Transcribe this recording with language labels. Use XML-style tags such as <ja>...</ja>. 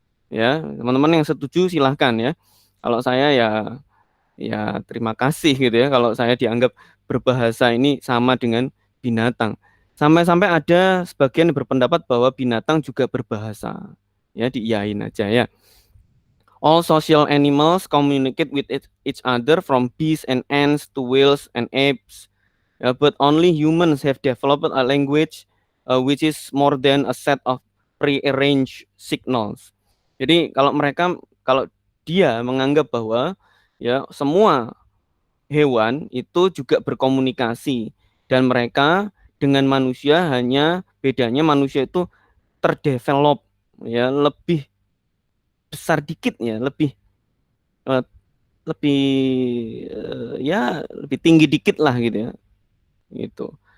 <id>Ya, teman-teman yang setuju silahkan ya. Kalau saya ya terima kasih gitu ya kalau saya dianggap berbahasa ini sama dengan binatang. Sampai-sampai ada sebagian yang berpendapat bahwa binatang juga berbahasa. Ya, diiyain aja ya.</id> <en>All social animals communicate with each other from bees and ants to whales and apes. But only humans have developed a language which is more than a set of prearranged signals.</en> <id>Jadi kalau dia menganggap bahwa ya semua hewan itu juga berkomunikasi dan mereka dengan manusia hanya bedanya manusia itu terdevelop ya lebih besar dikit ya, lebih eh, lebih ya lebih tinggi dikit lah gitu ya. Gitu.</id>